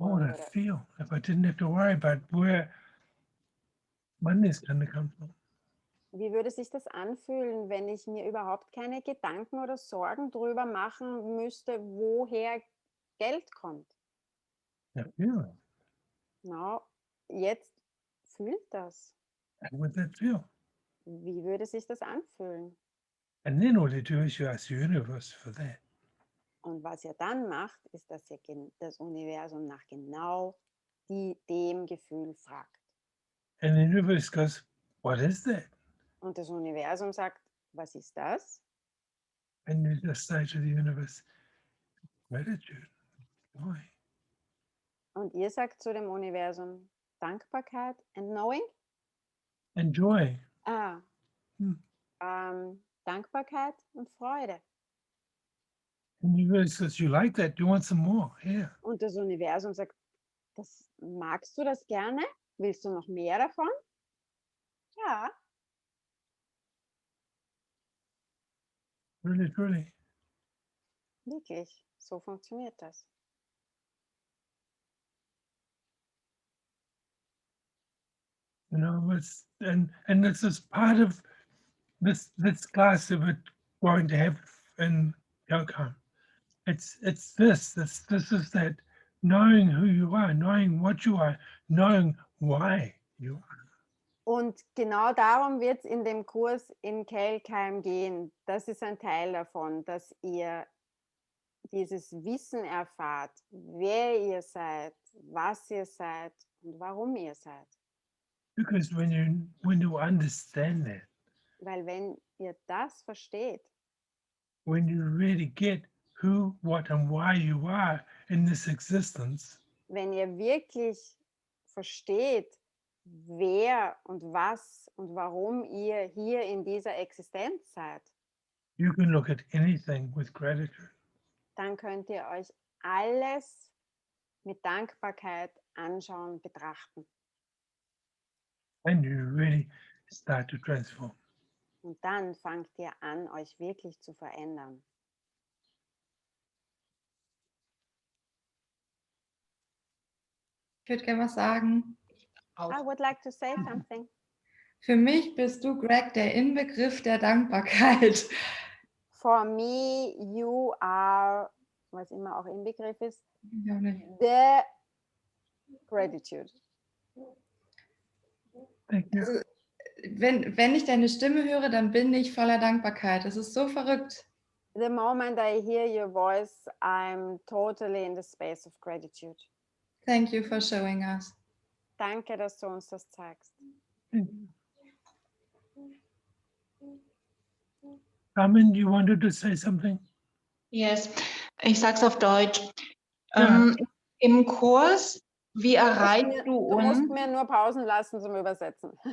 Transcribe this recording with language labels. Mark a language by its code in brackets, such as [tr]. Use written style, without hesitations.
[en] What would it feel if I didn't have to worry about where money is going to come from? [de] Wie würde sich das anfühlen, wenn ich mir überhaupt keine Gedanken oder Sorgen darüber machen müsste, woher Geld kommt? [en] That feeling. [de] No, jetzt fühlt das. [en] How would that feel? [de] Wie würde sich das anfühlen? [en] And then all you do is you ask the universe for that. [de] Und was ihr dann macht, ist, dass ihr das Universum nach genau dem Gefühl fragt. [en] And the universe goes, what is that? [de] Und das Universum sagt, was ist das? [en] And you just say to the universe, gratitude, joy. [de] Und ihr sagt zu dem Universum, Dankbarkeit [en] and knowing? And joy. Ah, Hm. [de] Dankbarkeit und Freude. [en] And the universe says, you like that? You want some more? Here. [de] Und das Universum sagt, magst du das gerne? Willst du noch mehr davon? Ja. [en] Really, truly. [de] Wirklich, so funktioniert das. [en] You know, and this is part of this class that we're going to have in Yokam. This is that knowing who you are, knowing what you are, knowing why you are. [de] Und genau darum wird es in dem Kurs in Kelkheim gehen. Das ist ein Teil davon, dass ihr dieses Wissen erfahrt, wer ihr seid, was ihr seid und warum ihr seid. [en] Because when you understand that, [de] Weil wenn ihr das versteht, [en] when you really get who, what, and why you are in this existence, [de] wenn ihr wirklich versteht, wer und was und warum ihr hier in dieser Existenz seid, [en] you can look at anything with gratitude. [de] dann könnt ihr euch alles mit Dankbarkeit anschauen, betrachten. [en] And you really start to transform. [de] Und dann fangt ihr an, euch wirklich zu verändern. Ich würde gerne was sagen. [en] I would like to say something. [de] Für mich bist du, Greg, der Inbegriff der Dankbarkeit. [en] For me, you are, [de] was immer auch Inbegriff ist, Ja, nicht. [en] the gratitude. Thank you. [de] Also, wenn ich deine Stimme höre, dann bin ich voller Dankbarkeit. Das ist so verrückt. [en] The moment I hear your voice, I'm totally in the space of gratitude. Thank you for showing us. [de] Danke, dass du uns das zeigst. [en] Carmen, you wanted to say something? Yes, [de] ich sag's auf Deutsch. Ja. Im Kurs, wie erreichst du Du musst uns? mir nur Pausen lassen zum Übersetzen.